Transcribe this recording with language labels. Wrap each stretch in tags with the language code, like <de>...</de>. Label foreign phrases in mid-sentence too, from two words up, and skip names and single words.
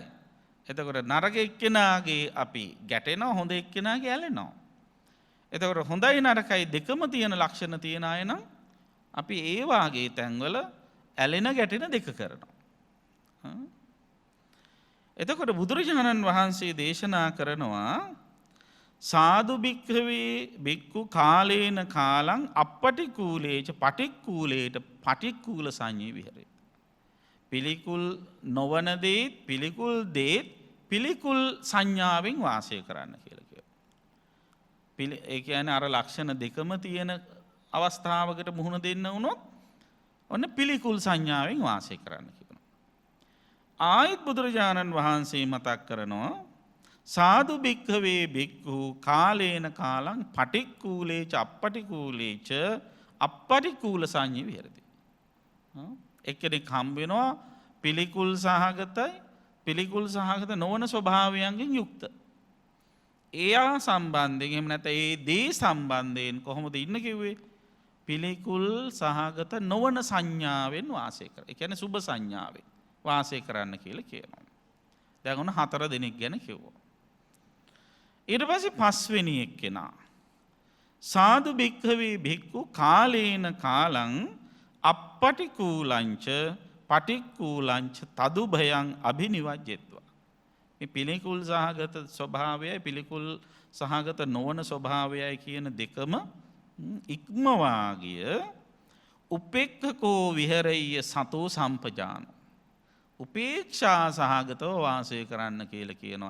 <si>එතකොට නරක එක්කෙනාගේ අපි ගැටෙනවා, හොඳ එක්කෙනාගේ ඇලෙනවා. එතකොට හොඳයි නරකයි දෙකම තියෙන ලක්ෂණ තියෙන අය නම් අපි ඒ වාගේ තැන්වල ඇලෙන ගැටෙන දෙක කරනවා. එතකොට බුදුරජාණන් වහන්සේ දේශනා කරනවා</si> <pi>සාදු භික්ඛවේ භික්ඛු කාලේන කාලං අපටිකූලේච පටික්කූලේට පටික්කූල සංඤේ විහෙරේ.</pi> <si>පිළිකුල් නොවන දේත් පිළිකුල් දේත් පිළිකුල් සංඥාවෙන් වාසය කරන්න කියලා කියනවා. ඒ කියන්නේ අර ලක්ෂණ දෙකම තියෙන අවස්ථාවකට මුහුණ දෙන්න වුණොත් ඔන්න පිළිකුල් සංඥාවෙන් වාසය කරන්න කියනවා. ආයිත් බුදුරජාණන් වහන්සේ මතක් කරනවා</si> <pi>සාදු භික්ඛවේ භික්ඛු කාලේන කාලං පටික්කූලේච අපටිකූලේච අපටිකූල සංඤේ විහෙරති.</pi> <si>එක්කෙනෙක් හම්බ වෙනවා පිළිකුල් සහගතයි පිළිකුල් සහගත නොවන ස්වභාවයන්ගෙන් යුක්ත. එයා සම්බන්ධයෙන් එහෙම නැත්නම් ඒ දේ සම්බන්ධයෙන් කොහොමද ඉන්න කිව්වේ? පිළිකුල් සහගත නොවන සංඥාවෙන් වාසය කර. ඒ කියන්නේ සුභ සංඥාවෙන් වාසය කරන්න කියලා කියනවා. දැන් ඔන්න 4 දෙනෙක් ගැන කිව්වා. ඊට පස්සේ පස්වෙනි එක්කෙනා</si> <pi>සාදු භික්ඛවේ භික්ඛු කාලේන කාලං අපටිකූලංච පටික්කූලංච තදුභයං අභිනිවජ්ජෙත්වා.</pi> <si>මේ පිළිකුල් සහගත ස්වභාවයයි පිළිකුල් සහගත නොවන ස්වභාවයයි කියන දෙකම ඉක්මවා ගිය</si> <pi>උපේක්ඛකෝ විහෙරෙය්‍ය සතෝ සම්පජානෝ.</pi> <si>උපේක්ෂා සහගතව වාසය කරන්න කියලා කියනවා.</si>